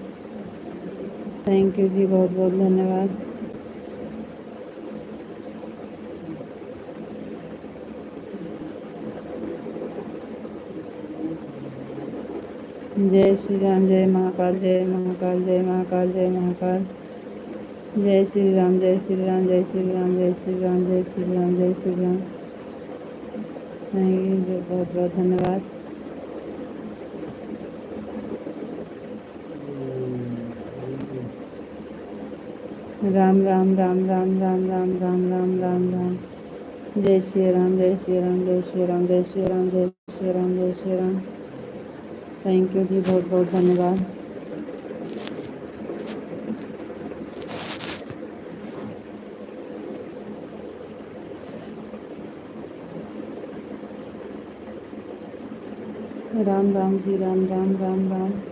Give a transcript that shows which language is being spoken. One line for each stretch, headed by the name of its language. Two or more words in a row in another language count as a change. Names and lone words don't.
English: thank you
Hindi: जी, बहुत बहुत धन्यवाद। जय श्री राम, जय महाकाल, जय महाकाल, जय महाकाल, जय महाकाल। जय श्री राम, जय श्री राम, जय श्री राम, जय श्री राम, जय श्री राम, जय श्री राम।
English: thank you
Hindi: जी, बहुत बहुत धन्यवाद। राम राम राम राम राम राम राम राम राम राम। जय श्री राम, जय श्री राम, जय श्री राम, जय श्री राम, जय श्री राम, जय श्री राम।
English: thank you
Hindi: जी, बहुत बहुत धन्यवाद। राम राम जी, राम राम राम राम।